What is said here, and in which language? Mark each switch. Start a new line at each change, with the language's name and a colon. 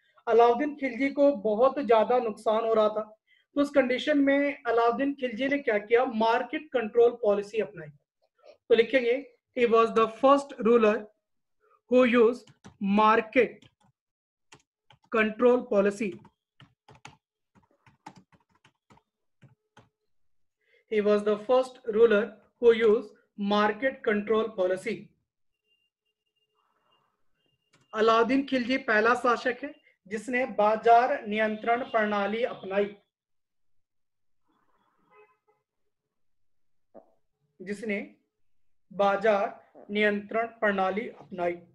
Hindi: अलाउद्दीन खिलजी को बहुत ज्यादा नुकसान हो रहा था, तो उस कंडीशन में अलाउद्दीन खिलजी ने क्या किया, मार्केट कंट्रोल पॉलिसी अपनाई। तो लिखेंगे
English: He was the first ruler who use market control policy. He was the first ruler who used market control policy.
Hindi: Alauddin Khilji पहला शासक है जिसने बाजार नियंत्रण प्रणाली अपनाई, जिसने बाजार नियंत्रण प्रणाली अपनाई।